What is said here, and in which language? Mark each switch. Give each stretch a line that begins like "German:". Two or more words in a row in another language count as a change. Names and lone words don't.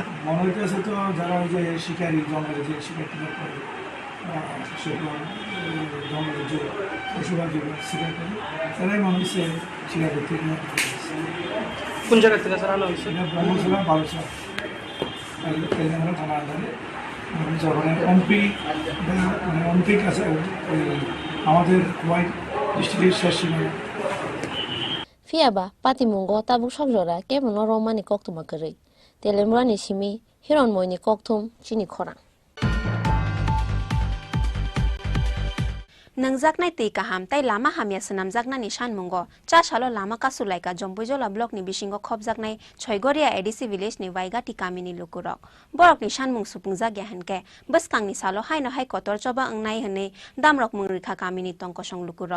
Bangla: মনে হইতেছে তো যারা ওই যে শিকারি জঙ্গলে যে শিকার টিকার করে সেগুলো জঙ্গলের যে পশুরা যেগুলো শিকার করে তারাই মনে হচ্ছে শিকার করতে কোন জায়গা থেকে স্যার আনা হয়েছে এটা ব্রহ্মসভা বালুচর তেলেঙ্গানা থানা আন্ডারে যখন এমপি কাছে আমাদের হোয়াইট ডিস্ট্রিক্টের শেষ সীমানা
Kok Borok: फियाबा पातिमुंगो ताबुक सबजरा केबन रमानि कक्तमा करै तेलेमुरानि सिमि हिरन मोइनि कक्तुम चिनि खरा नंगजाकनाय तै काहाम ताई लामा हामिया सनामजाकनानि सानमुंगो चा सालो लामा कासुलाइका जम्बुजला ब्लकनि बिसिंगो खबजाकनाय छयगरिया एडिसि विलेजनि वाइगाति कामिनि लुकुरक बरकनि सानमुं सुपुंजा ग्याहनके बसकांनि सालो हाइनो हाइ कतर चबा अंगनाय हनै दामरक मुंरिखा कामिनि तंकसं लुकुरक